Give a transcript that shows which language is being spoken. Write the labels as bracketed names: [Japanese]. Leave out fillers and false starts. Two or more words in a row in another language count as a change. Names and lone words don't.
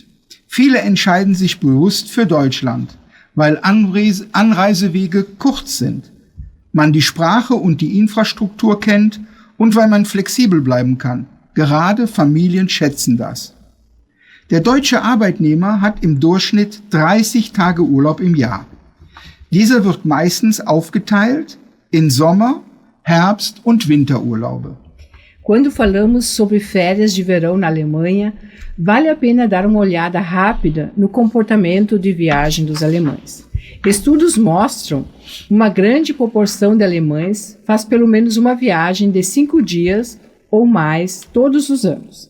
[German] Viele entscheiden sich bewusst für Deutschland, weil Anreisewege kurz sind, man die Sprache und die Infrastruktur kennt und weil man flexibel bleiben kann. Gerade Familien schätzen das. Der deutsche Arbeitnehmer hat im Durchschnitt 30 Tage Urlaub im Jahr. Dieser wird meistens aufgeteilt in Sommer-, Herbst- und Winterurlaube. [Portuguese] Quando falamos sobre férias de verão na Alemanha, vale a pena dar uma olhada rápida no comportamento de viagem dos alemães. Estudos mostram uma grande proporção de alemães faz pelo menos uma viagem de 5 dias ou mais todos os anos.